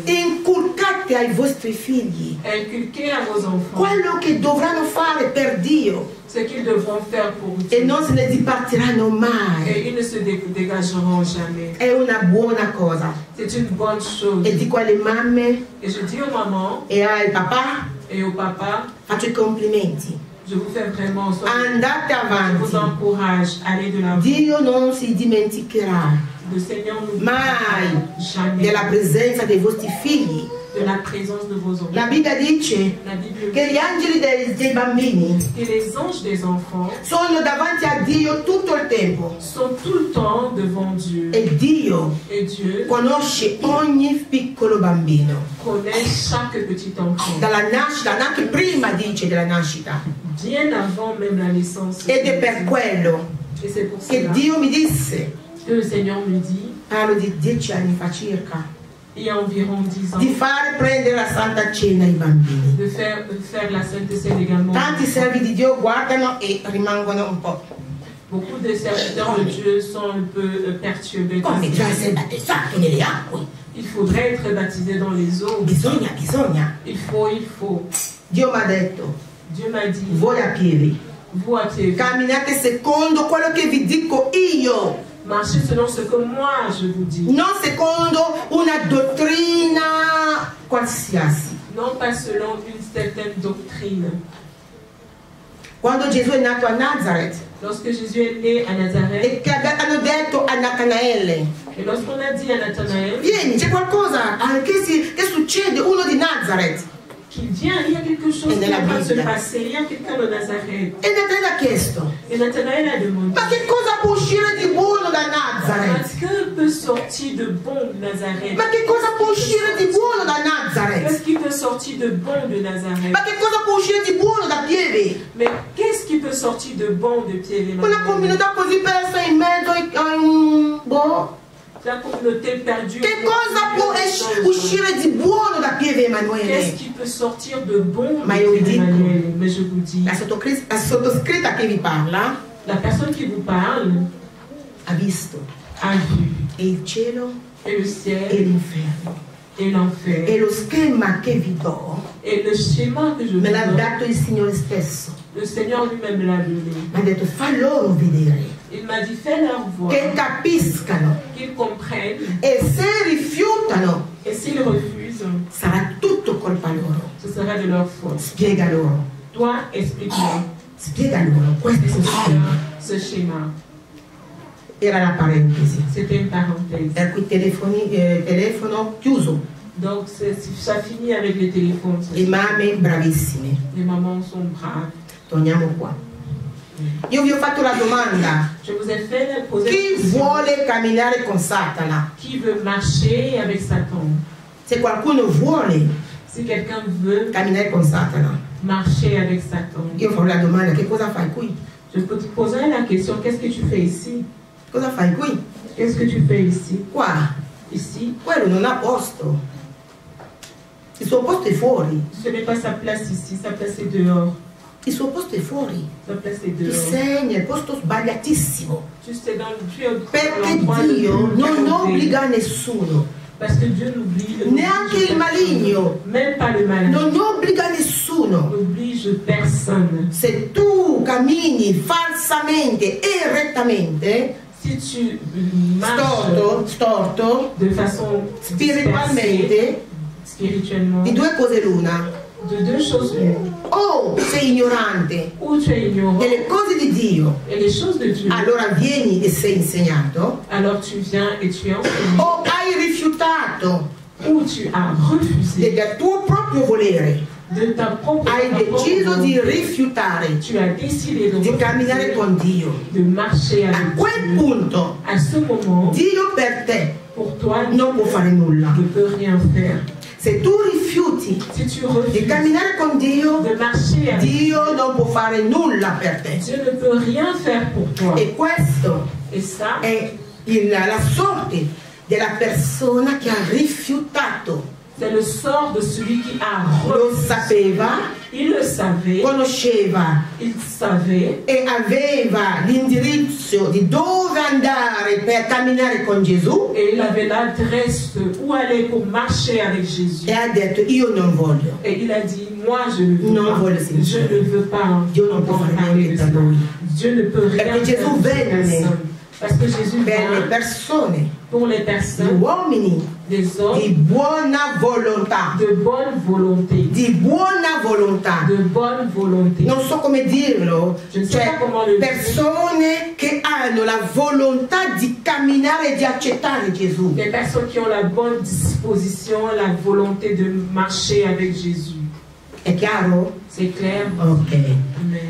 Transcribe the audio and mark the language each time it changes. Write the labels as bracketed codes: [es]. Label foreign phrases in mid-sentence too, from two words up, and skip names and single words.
[it] Inculcate ai vostri figli [fr] Inculquer à vos enfants [it] quello che dovranno fare per Dio [fr] ce qu'ils devront faire pour [it] e [fr] Dieu. [it] non se ne dipartiranno mai. [fr] Et ils ne se dégageront jamais. [it] È una buona cosa. [fr] C'est une bonne chose. [it] E dico alle mamme [fr] Et je dis aux mamans [it] e ai papà, [fr] et aux papas, [it] faccio i complimenti. [fr] je vous fais vraiment [it] Andate [fr] je vous [it] avanti. [fr] encourage, allez de l'avant. [it] Dio non si dimenticherà [fr] Le Seigneur nous [it] mai [fr] jamais [it] della presenza dei vostri figli. [fr] de la présence de vos enfants. [it] La Bibbia dice [fr] La Bible [it] che [fr] dit [it] gli angeli dei bambini [fr] que les anges des enfants [it] sono davanti a Dio tutto il tempo [fr] sont tout le temps devant Dieu. [it] e Dio [fr] Et Dieu [it] conosce ogni piccolo bambino [fr] connaît chaque petit enfant, [it] dalla nascita, anche prima dice della nascita, [fr] bien avant même la naissance. [it] ed è per quello [fr] Et c'est pour [it] che [fr] cela [it] Dio mi disse, [fr] que le Seigneur me dit, [it] parlo di 10 anni fa circa, [fr] il y a environ 10 ans, [it] di fare prendere la Santa Cena ai bambini. [fr] de faire la Sainte Seine également. [it] Tanti servi di Dio guardano e rimangono un po'. [fr] Beaucoup de serviteurs de Dieu sont un peu perturbés. [it] Come già sei battezzato nelle acque? [fr] Il faudrait être baptisé dans les eaux. [it] Bisogna. [fr] Il faut. [it] Dio mi ha detto, [fr] Dieu m'a dit, [it] voi a piedi, [fr] vous à pied, [it] camminate secondo quello che vi dico io, [fr] marchez selon ce que moi je vous dis. [it] non secondo una dottrina qualsiasi. [fr] Non pas selon une certaine doctrine. [it] Quando Gesù è nato a Nazareth [fr] Lorsque Jésus est né à Nazareth, [it] e che hanno detto a Natanaele, [fr] et lorsqu'on a dit à Nathanaël [it] vieni, c'è qualcosa che succede, uno di Nazareth. [fr] qu'il vient, il y a quelque chose Et qui de la va se Bible. passer, il y a quelqu'un de Nazareth. [it] E Natanaele ha chiesto, [fr] Et Nathanaël a demandé, [it] ma che cosa può uscire di buono da Nazareth? [fr] que peut sortir de bon de Nazareth? [it] Ma che cosa può uscire di buono da Nazareth? [fr] Qu'est-ce qui peut sortir de bon de Nazareth? [it] Ma che cosa può uscire di buono da Pieve? [fr] Mais qu'est-ce qui peut sortir de bon de Pierre et [it] Una [fr] Emmanuel? [it] comunità così persa in mezzo a boh. [fr] La communauté perdue. [it] Che cosa può uscire di buono da Pieve [fr] Qu'est-ce [it] Emanuele? [fr] qui peut sortir de bon de [it] Ma io vi [fr] Pierre [it] dico, [fr] Emmanuel? Mais je vous dis, [it] la sottoscritta che vi parla [fr] la personne qui vous parle [it] ha visto [fr] a vu [it] il cielo [fr] et le [it] e [fr] ciel [it] l'inferno. [fr] et l'enfer. [it] E lo schema che vi do [fr] Et le schéma que je vous [it] me l'ha [fr] donne, [it] dato il Signore stesso. [fr] le Seigneur lui-même l'a donné. [it] Mi ha detto fa loro vedere, [fr] Il m'a dit, fais-leur voir, [it] che capiscano, [fr] qu'ils comprennent. [it] e se rifiutano [fr] Et s'ils refusent, [it] sarà tutto colpa loro. [fr] ce sera de leur faute. [it] Spiega loro, [fr] Toi, explique-moi [it] spiega loro, questo è il schema. [fr] ce schéma. [it] Era la parentesi. [fr] C'était une parenthèse. [it] Per cui telefono chiuso. [fr] Donc, ça finit avec les téléphones. [it] Le mamme bravissime. [fr] Les mamans sont braves. [it] Torniamo qua. Io vi ho fatto la domanda. [fr] Je vous ai fait poser [it] Chi [fr] la question. [it] vuole camminare con Satana? [fr] Qui veut marcher avec Satan? [it] Se qualcuno vuole [fr] Si quelqu'un veut [it] camminare con Satana, [fr] marcher avec Satan, [it] io farò la domanda: che cosa fai qui? [fr] je peux te poser la question, qu'est-ce que tu fais ici? [it] Cosa fai qui? [fr] Qu'est-ce que tu fais ici? [it] Qua. [fr] Ici, [it] Quello non ha posto. Il suo posto è fuori. [fr] ce n'est pas sa place ici, sa place est dehors. [it] Il suo posto è fuori. [fr] Sa place est [it] Ti [fr] dehors. [it] segna il posto sbagliatissimo. [fr] Tu sais, tu es [it] Perché [fr] l'endroit le [it] Dio [fr] plus [it] non [fr] mauvais. [it] obbliga nessuno, [fr] Parce que Dieu n'oblige [it] neanche il maligno, [fr] même pas le malin. [it] non obbliga nessuno. [fr] N'oblige personne. [it] Se tu cammini falsamente e rettamente, [fr] Si tu marches [it] storto, [fr] de façon [it] spiritualmente, [fr] spirituellement, [it] di due cose l'una: [fr] de deux choses l'une. [it] o sei ignorante [fr] Ou tu es ignorant [it] delle cose di Dio, [fr] et les choses de Dieu, [it] allora vieni e sei insegnato, [fr] alors tu viens et tu es enseigné. [it] o hai rifiutato [fr] Ou tu as refusé [it] del tuo proprio volere, [fr] de ta propre [it] hai deciso di rifiutare [fr] tu as décidé [it] di camminare con Dio. [fr] de marcher [it] A [fr] avec [it] quel [fr] Dieu. [it] punto [fr] À ce moment, [it] Dio per te [fr] pour toi, [it] non può fare nulla. [fr] ne peut rien faire. [it] Se tu rifiuti [fr] Si tu [it] di [fr] refuses [it] camminare con Dio, [fr] de marcher avec [it] Dio non può fare nulla per te. [fr] Dieu, ne peut rien faire pour toi. [it] E questo [fr] Et ça, [it] è la sorte della persona che ha rifiutato. [fr] c'est le sort de celui qui a [it] Lo [fr] refusé. [it] sapeva, [fr] Il le savait, [it] conosceva [fr] il savait, [it] e aveva l'indirizzo di dove andare per camminare con Gesù, [fr] et il avait l'adresse où aller pour marcher avec Jésus. [it] e ha detto: io non voglio. [fr] Et il a dit, moi je ne veux [it] Non [fr] pas. [it] voglio [fr] Je [it] sentire. [fr] ne veux pas [it] Dio non può [fr] entendre [it] fare [fr] parler [it] niente [fr] de [it] per [fr] ça. [it] lui. [fr] Dieu ne peut rien [it] Perché [fr] faire [it] Gesù [fr] pour [it] venne [fr] personne. Parce que Jésus [it] per le [fr] vient [it] persone, [fr] pour les [it] gli [fr] personnes, [it] uomini [fr] les hommes [it] di buona volontà, [fr] de bonne volonté. [it] di buona volontà. [fr] De bonne volonté. [it] Non so come dirlo, [fr] Je ne sais [it] cioè [fr] pas comment le dire. [it] persone che hanno la volontà di camminare e di accettare Gesù. [fr] Des personnes qui ont la bonne disposition, la volonté de marcher avec Jésus. [it] È chiaro? [fr] C'est clair? [it] Ok. Amen.